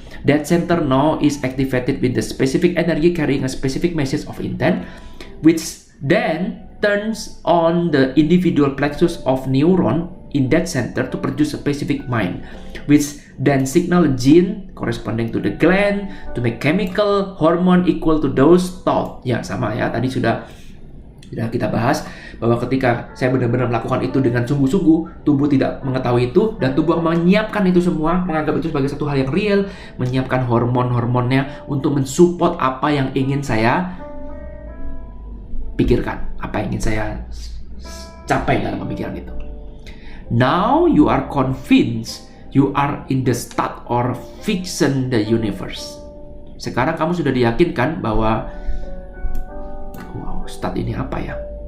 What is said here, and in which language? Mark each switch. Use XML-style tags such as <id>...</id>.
<en>That center now is activated with the specific energy carrying a specific message of intent, which then turns on the individual plexus of neuron in that center to produce a specific mind, which then signal a gene corresponding to the gland to make chemical hormone equal to those thought.</en> <id>Ya, sama ya, tadi sudah kita bahas bahwa ketika saya benar-benar melakukan itu dengan sungguh-sungguh, tubuh tidak mengetahui itu dan tubuh menyiapkan itu semua, menganggap itu sebagai satu hal yang real, menyiapkan hormonnya untuk mensupport apa yang ingin saya pikirkan, apa yang ingin saya capai dalam pemikiran itu.</id> <en>Now you are convinced you are in the start or fiction the universe.</en> <id>Sekarang kamu sudah diyakinkan bahwa start ini apa ya?</id>